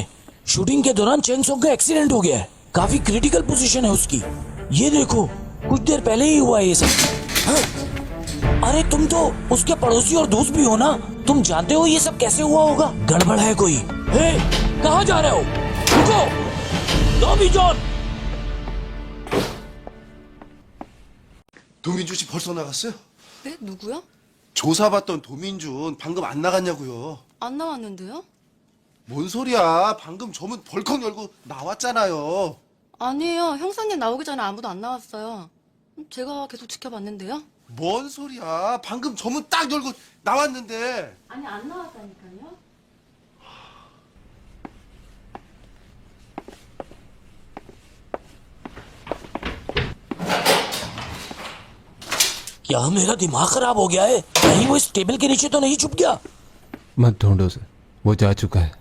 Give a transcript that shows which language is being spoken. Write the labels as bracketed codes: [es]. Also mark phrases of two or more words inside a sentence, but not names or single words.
[hi] शूटिंग के दौरान चैंग सॉन्ग का एक्सीडेंट हो गया है। काफी [en] critical position [hi] है उसकी। ये देखो, कुछ देर पहले ही हुआ है ये सब। हाँ? अरे तुम तो उसके पड़ोसी और दोस्त भी हो ना, तुम जानते हो ये सब कैसे हुआ होगा। गड़बड़ है कोई। हे, कहाँ जा रहे हो? रुको, टॉमी जॉन। [ko] 도민준 씨 벌써 나갔어요? 네? 누구요? 조사받던 도민준 방금 안 나갔냐고요. 안 나왔는데요? 뭔 소리야? 방금 저문 벌컥 열고 나왔잖아요. 아니에요. 형사님 나오기 전에 아무도 안 나왔어요. 제가 계속 지켜봤는데요. 뭔 소리야? 방금 저문 딱 열고 나왔는데. 아니 안 나왔다니까요. [hi] क्या मेरा दिमाग खराब हो गया है? कहीं वो इस टेबल के नीचे तो नहीं छुप गया? मत ढूंढो सर, वो जा चुका है।